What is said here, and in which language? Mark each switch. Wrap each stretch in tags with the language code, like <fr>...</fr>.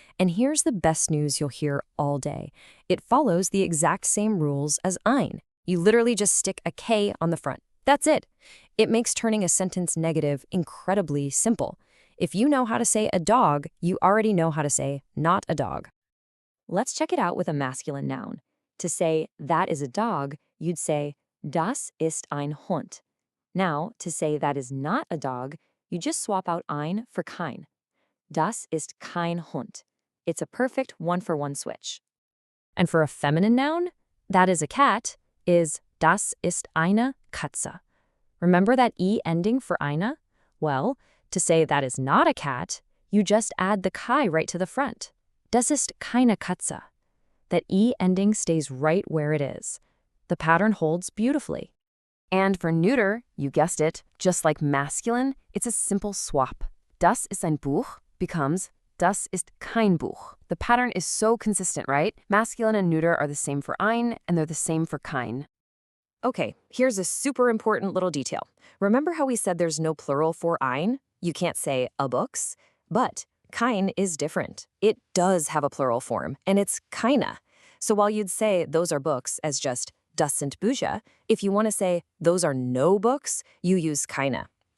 <en>And here's the best news you'll hear all day. It follows the exact same rules as ein. You literally just stick a K on the front. That's it. It makes turning a sentence negative incredibly simple. If you know how to say a dog, you already know how to say not a dog. Let's check it out with a masculine noun. To say that is a dog, you'd say</en> <de>das ist ein Hund.</de> <en>Now, to say that is not a dog, you just swap out ein for kein.</en> <de>Das ist kein Hund.</de> <en>It's a perfect one-for-one switch. And for a feminine noun, that is a cat, is</en> <de>das ist eine Katze.</de> <en>Remember that E ending for eine? Well, to say that is not a cat, you just add the kai right to the front.</en> <de>Das ist keine Katze.</de> <en>That E ending stays right where it is. The pattern holds beautifully. And for neuter, you guessed it, just like masculine, it's a simple swap.</en> <de>Das ist ein Buch becomes das ist kein Buch.</de> <en>The pattern is so consistent, right? Masculine and neuter are the same for ein, and they're the same for kein. Okay, here's a super important little detail. Remember how we said there's no plural for ein? You can't say a books, but kein is different. It does have a plural form, and it's keine. So while you'd say those are books as just</en> <de>das sind Bücher,</de> <en>if you want to say those are no books, you use keine.</en>